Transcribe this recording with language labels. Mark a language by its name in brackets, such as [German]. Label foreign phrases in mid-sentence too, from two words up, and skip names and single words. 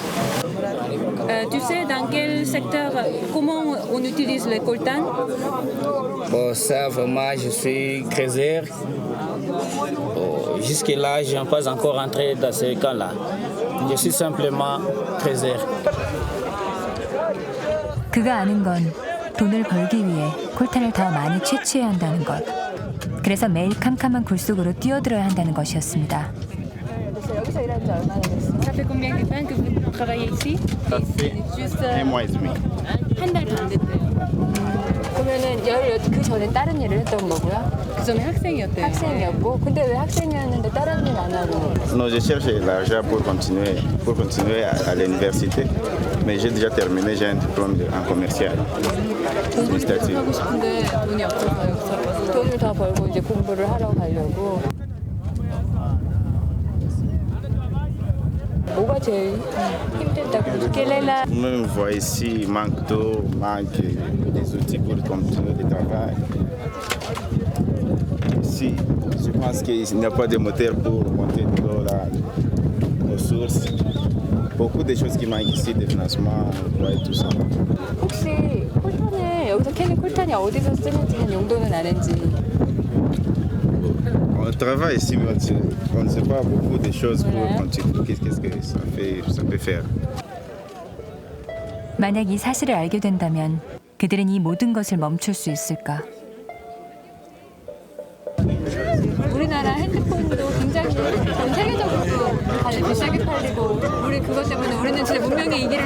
[French] Tu sais dans quel secteur, comment on utilise le coltan? Bon, ça vraiment, je suis creuser. Jusque-là, je n'ai pas encore entré dans ce camp-là. Je suis simplement creuser. [Korean] 그가 아는 건 돈을 벌기 위해 콜탄을 더 많이 채취해야 한다는 것. 그래서 매일 캄캄한 굴 속으로 뛰어들어야 한다는 것이었습니다. 여기서 일한 지 얼마나 됐어? [French] Ça fait combien de temps que vous travaillez ici? Ça fait Juste un mois et demi. [Korean] 한 달 반 됐대요. 그러면은 그 전에 다른 일을 했던 거고요? 그 전에 학생이었대요. 학생이었고, 근데 왜 학생이었는데 다른 일 안 하고? [French] Non, je cherche l'argent pour continuer à l'université. Mais j'ai déjà terminé, j'ai un diplôme en commercial. [Korean] 공부를 계속 하고 싶은데 돈이 없어서 여기서 돈을 더 벌고 이제 공부를 하러 가려고. 뭐가 제일 힘들다고 느끼실까? [French] Même voit ici, il manque d'eau, manque des outils pour continuer le travail. Ici, je pense qu'il n'y a pas de moteur pour monter de l'eau là, aux sources. Beaucoup de choses qui manquent ici, des financements, et tout ça. [Korean] 혹시 콜탄을 여기서 캐는 콜탄이 어디서 쓰는지 한 용도는 아는지? [French] On travaille ici, mais on ne sait pas beaucoup de choses pour continuer. Qu'est-ce que ça peut faire? [Korean] 만약 이 사실을 알게 된다면 그들은 이 모든 것을 멈출 수 있을까? 우리나라 핸드폰도 굉장히 전 세계적으로 다들 비싸게 팔리고 우리 그것 때문에 우리는 진짜 문명의 이